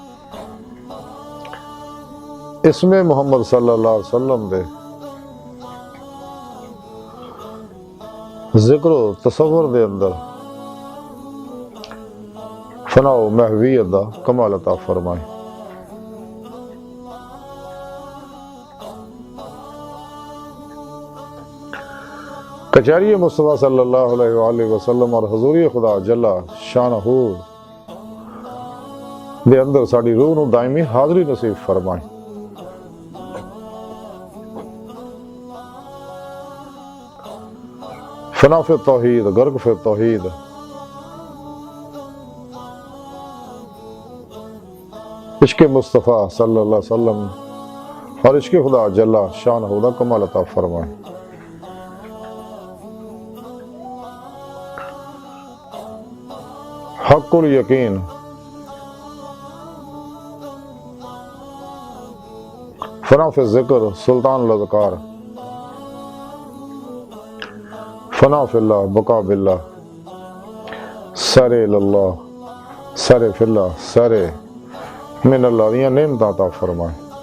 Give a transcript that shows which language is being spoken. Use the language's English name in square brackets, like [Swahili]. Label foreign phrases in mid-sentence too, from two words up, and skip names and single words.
[Punjabi] اسمیں محمد [Arabic] صلى الله عليه وسلم [Punjabi] دے ذکر تصور دے اندر فنا محویت دا کمال عطا فرمائے. کچہری مصطفیٰ [Arabic] صلى الله عليه وسلم [Punjabi] اور حضوری خدا [Arabic] جل شانه [Punjabi] دے اندر ساڈی روح نوں دائمی حاضری نصیب فرمائے. فنا فی توحید غرق فی توحید عشق مصطفیٰ [Arabic] صلى الله عليه وسلم [Punjabi] اور عشق خدا [Arabic] جل شانه [Punjabi] دا کمال عطا فرمائے. [Arabic] حق اليقين فنا في ذكر سلطان الأذكار فنا في الله بقاء بالله سر لله سر في الله سر من الله [Punjabi] دیاں نعمتاں عطا فرمائے.